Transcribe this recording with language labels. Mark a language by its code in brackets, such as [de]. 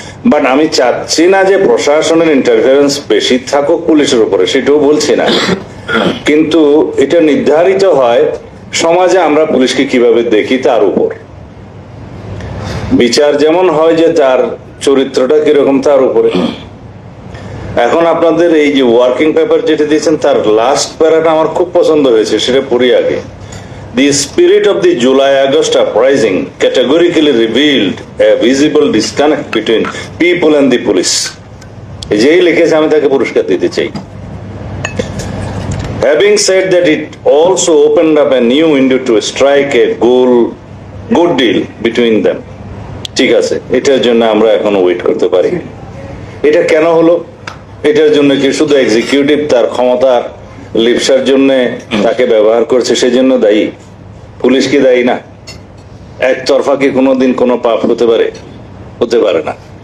[bn] But আমি চাচ্ছি না যে প্রশাসনের ইন্টারফারেন্স বেশি থাকুক পুলিশের উপরে, সেটাও বলছি না, কিন্তু এটা নির্ধারিত হয় সমাজে আমরা পুলিশকে কিভাবে দেখি তার উপর। বিচার যেমন হয় যে তার চরিত্রটা কিরকম তার উপরে। এখন আপনাদের এই যে ওয়ার্কিং পেপার যেটা দিয়েছেন তার লাস্ট প্যারাটা আমার খুব পছন্দ হয়েছে, সেটা পড়ি আগে। [en] The spirit of the July-August uprising categorically revealed a visible disconnect between people and the police. [bn] যেই লিখেছে আমি তাকে পুরস্কার দিতে চাই। [en] Having said that, it also opened up a new window to strike a good deal between them. [bn] ঠিক আছে, এটার জন্য আমরা এখন ওয়েট করতে পারি। এটা কেন হলো? এটার জন্য কি শুধু এক্সিকিউটিভ তার ক্ষমতার লিপসার জন্য তাকে ব্যবহার করছে সেজন্য দায়ী? পুলিশ কি দায়ী না? একতরফা কি কোনোদিন কোনো পাপ হতে পারে? হতে পারে না।